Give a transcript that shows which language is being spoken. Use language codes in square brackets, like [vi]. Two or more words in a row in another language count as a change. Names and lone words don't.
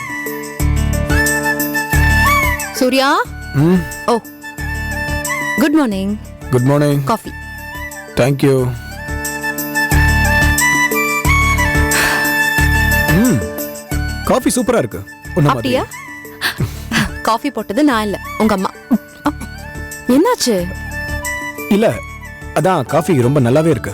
[en] Surya, oh good morning. Good morning. कॉफी. Thank you. [ta] காஃபி சூப்பரா இருக்கு. அப்படியா? காஃபி போட்டது நான் இல்ல, உங்க அம்மா. என்னாச்சு? இல்ல, அதான் காஃபி ரொம்ப நல்லாவே இருக்கு.